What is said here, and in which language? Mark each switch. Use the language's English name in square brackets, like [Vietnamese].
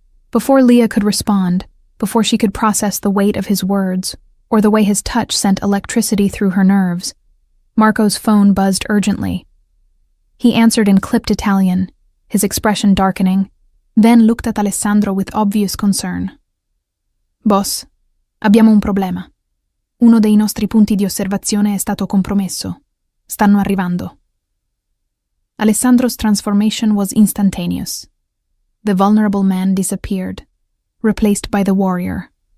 [English] Before Leah could respond, before she could process the weight of his words, or the way his touch sent electricity through her nerves, Marco's phone buzzed urgently. He answered in clipped Italian, his expression darkening, then looked at Alessandro with obvious concern. [Italian] Boss, abbiamo un problema. Uno dei nostri punti di osservazione è stato compromesso. Stanno arrivando. [English] Alessandro's transformation was instantaneous. The vulnerable man disappeared, replaced by the warrior.